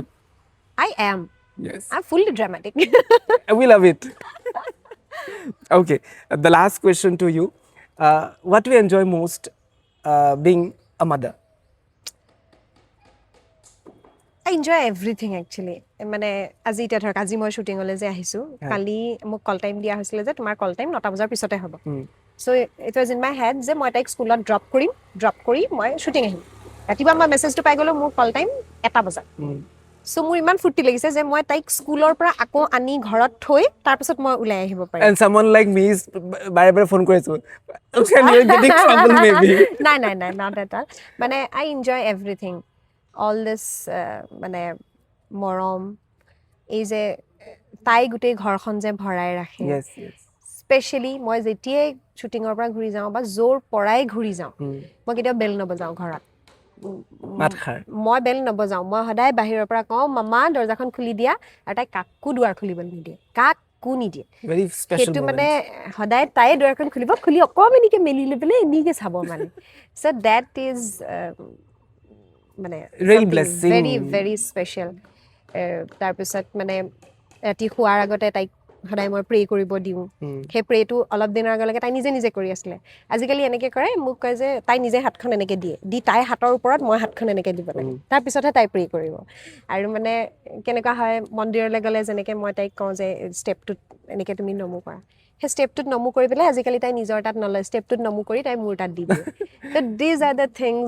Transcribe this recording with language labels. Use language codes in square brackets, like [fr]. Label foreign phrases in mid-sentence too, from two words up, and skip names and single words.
[en] I am yes I'm fully dramatic we love it okay the last question to you what do you enjoy most being a mother I enjoy everything actually [as] মানে আজি এটা ধৰক আজি মই শুটিংলৈ যে আহিছো কালি মোক [en] call time [as] দিয়া হৈছিল যে তোমাৰ [en] call time [as] 9টা বজাৰ পিছতে হ'ব [en] so it was in my head [as] যে মই তাইক স্কুলত ড্ৰপ কৰি মই শুটিং আহিম ৰাতিপুৱা মই মেছেজটো পাই গলো মোৰ [en] call time [as] 1টা বজাত সো মোৰ ইমান ফুৰ্তি লাগিছে যে মই তাইক স্কুলৰ পৰা আকৌ আনি ঘৰত থৈ তাৰ পিছত মই ওলাই আহিব পাৰিম [en] and someone like me is bare phone কৰিছো and you are getting trouble maybe [as] নাই [en] not at all [as] মানে [en] I enjoy everything all this [as] মানে মৰম এই যে তাই গোটেই ঘৰখন যে ভৰাই ৰাখে [en] yes [as] স্পেশালি মই যেতিয়াই শুটিংৰ পৰা ঘূৰি যাওঁ বা জোৰ পৰাই ঘূৰি যাওঁ মই কেতিয়াও বেল নবজাওঁ ঘৰত মই বেল নবজাওঁ মই সদায় বাহিৰৰ পৰা কওঁ মামা দৰজাখন খুলি দিয়া আৰু তাই কাকো দুৱাৰ খুলিবলৈ নিদিয়ে কাকো নিদিয়ে [en] very special [as] সেইটো মানে সদায় তাই দুৱাৰখন খুলি অকমানিকে মেলি লৈ পেলাই এনেকে চাব মানে [en] so that is [as] মানে [en] real blessing [as] very very special তাৰ পিছত মানে ৰাতি শুৱাৰ আগতে তাইক সদায় মই প্ৰে কৰিব দিওঁ সেই প্ৰেটো অলপ দিনৰ আগলৈকে তাই নিজে নিজে কৰি আছিলে আজিকালি এনেকৈ কৰে মোক কয় যে তাই নিজে হাতখন এনেকৈ দিয়ে দি তাই হাতৰ ওপৰত মই হাতখন এনেকৈ দিব লাগে তাৰপিছতহে তাই প্ৰে কৰিব আৰু মানে কেনেকুৱা হয় মন্দিৰলৈ গ'লে যেনেকৈ মই তাইক কওঁ যে ষ্টেপটোত এনেকৈ তুমি নমো কৰা সেই ষ্টেপটোত নমো কৰি পেলাই আজিকালি তাই নিজৰ তাত নলয় ষ্টেপটোত নমো কৰি তাই মোৰ তাত দি দিয়ে [en] so these are the things